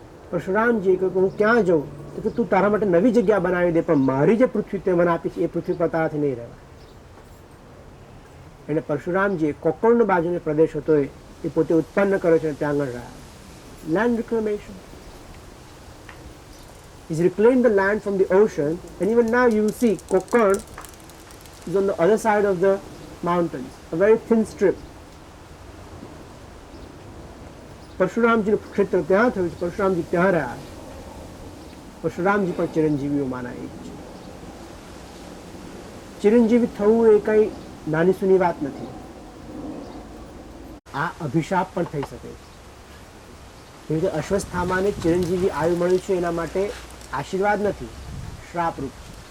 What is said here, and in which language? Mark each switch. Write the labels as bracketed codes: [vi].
[gu] પરશુરામજીએ કહ્યું કે હું ક્યાં જાઉં, તો તું તારા માટે નવી જગ્યા બનાવી દે, પણ મારી જે પૃથ્વી તે મને આપી છે એ પૃથ્વી પર તારાથી નહીં રહેવાય. એટલે પરશુરામજીએ કોકણ બાજુનો પ્રદેશ હતો એ પોતે ઉત્પન્ન કર્યો છે, ત્યાં આગળ રહ્યા. [en] Land reclamation. He's reclaimed the land from the ocean, and even now you will see Kokon is on the other side of the mountains, a very thin strip. [gu] પરશુરામજીનું ક્ષેત્ર ત્યાં થયું છે, પરશુરામજી ત્યાં રહ્યા. પરશુરામજી પણ ચિરંજીવીઓમાંના એક છે. ચિરંજીવી થવું એ કઈ નાની સૂની વાત નથી. આ અભિશાપ પણ થઈ શકે છે. એવી રીતે અશ્વસ્થામાને ચિરંજીવી આયુ મળ્યું છે, એના માટે આશીર્વાદ નથી, શ્રાપરૂપ છે.